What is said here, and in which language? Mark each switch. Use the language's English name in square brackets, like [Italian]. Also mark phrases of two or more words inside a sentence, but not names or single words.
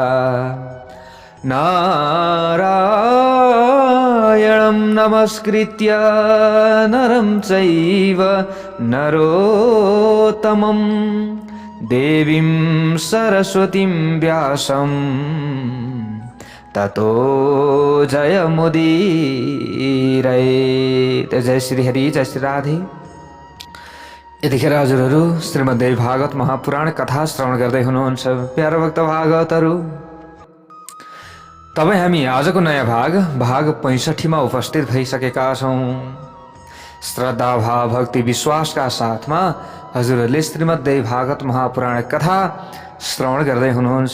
[Sanskrit] नारायणं नमस्कृत्य नरं चैव नरोत्तमं देवीं सरस्वतीं व्यासं ततो जयमुदीरयेत्। [Nepali] जय श्री हरि, जय श्री राधे। यतिखेर हजुरहरू श्रीमद्देवी भागवत महापुराण कथा श्रवण गर्दै हुनुहुन्छ। प्यारो भक्त भागवतहरू, तपाईँ हामी आजको नयाँ भाग 65 मा उपस्थित भइसकेका छौँ। श्रद्धा भाव भक्ति विश्वासका साथमा हजुरहरूले श्रीमद्देवी भागवत महापुराण कथा श्रवण गर्दै हुनुहुन्छ।